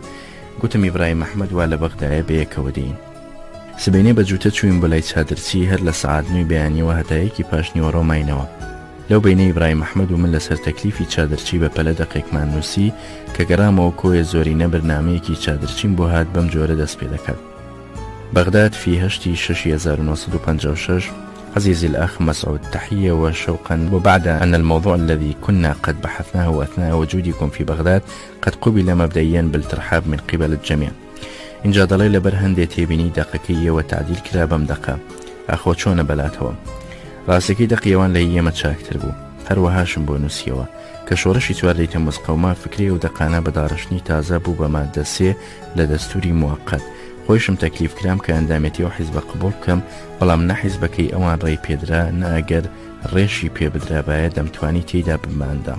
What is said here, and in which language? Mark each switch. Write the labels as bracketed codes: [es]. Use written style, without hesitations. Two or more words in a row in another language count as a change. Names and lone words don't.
[ckb] گوتم ئیبراهیم ئەحمەد وا لە بەغدایە بەیەکەوە دێین. سبەینێ بە جووتە چووین بۆ لای چادرچی هەر لە سەعات 9 بەیانیەوە هەتایەکی پاشنیوە ڕۆماینەوە. لەو بینە ئیبراهیم ئەحمەد و من لەسەر تەکلیفی چادرچی بە پەلە دەقێکمان نووسی کە گەڕامەوە کۆیە زۆرینە بەرنامەیەکی چادرچیم بۆ هات بەم جۆرە دەست پێ دەکات. [ar] بغداد في هشتي 6956. عزيزي الأخ مسعود، تحية وشوقا. وبعد أن الموضوع الذي كنا قد بحثناه أثناء وجودكم في بغداد قد قبل مبدئيا بالترحاب من قبل الجميع، [ckb] اینجا دەڵێ لەبەر هەندێک تێبینی دەقەکەیەوە تعدیل کرا بەم دەقە ئاخۆ چۆنە بەلاتەوە. ڕاستەکەی دەقیەوان لە ئێمە چاکتر بوو هەروەهاشم بۆ نووسیەوە کە شۆڕشی 4 تەمموز قەوما فکری و دەقانە بە داڕشنی تازە بوو بە مادە 3 لە دەستوری موقت خۆشم تەکلیف کرام کە ئەندامەتی و حیزبە قبول بکەم بەڵام نەحیزبەکەی ئەوان ڕێی پێدرا نەئەگەر ڕێشی پێبدرابایە دەمتوانی تێیدا بماندام.